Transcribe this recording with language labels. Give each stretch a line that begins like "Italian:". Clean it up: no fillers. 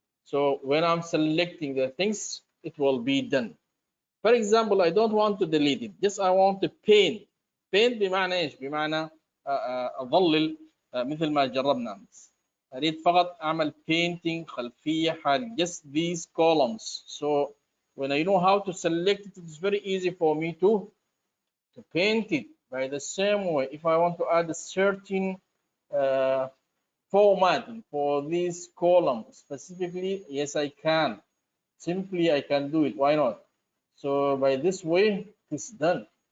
English: So when I'm selecting the things, it will be done. For example, I don't want to delete it. Just I want to paint.
Arabic: Paint بمعنى ايش؟ بمعنى اظلل مثل ما جربنا امس. اريد فقط اعمل painting خلفيه حال
English: just these columns. So when I know how to select it, it's very easy for me to paint it. By the same way, if I want to add a certain formatting for this column specifically, yes, I can. Simply, I can do it. Why not? So by this way, it's done.